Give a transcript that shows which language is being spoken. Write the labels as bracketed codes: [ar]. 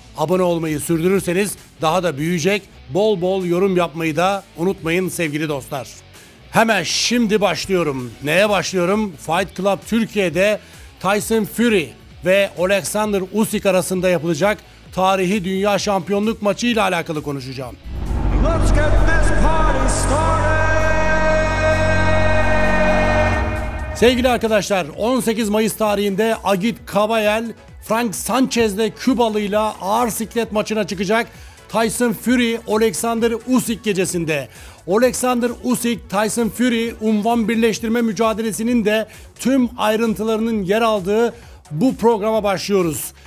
[tr] Abone olmayı sürdürürseniz daha da büyüyecek. Bol bol yorum yapmayı da unutmayın sevgili dostlar. Hemen şimdi başlıyorum. Neye başlıyorum? Fight Club Türkiye'de Tyson Fury ve Alexander Usyk arasında yapılacak tarihi dünya şampiyonluk maçı ile alakalı konuşacağım. [en] Let's get this party started. [tr] Sevgili arkadaşlar, 18 Mayıs tarihinde Agit Kabayel, Frank Sanchez'le Kübalı'yla ağır siklet maçına çıkacak. Tyson Fury, Alexander Usyk gecesinde. Alexander Usyk, Tyson Fury unvan birleştirme mücadelesinin de tüm ayrıntılarının yer aldığı bu programa başlıyoruz.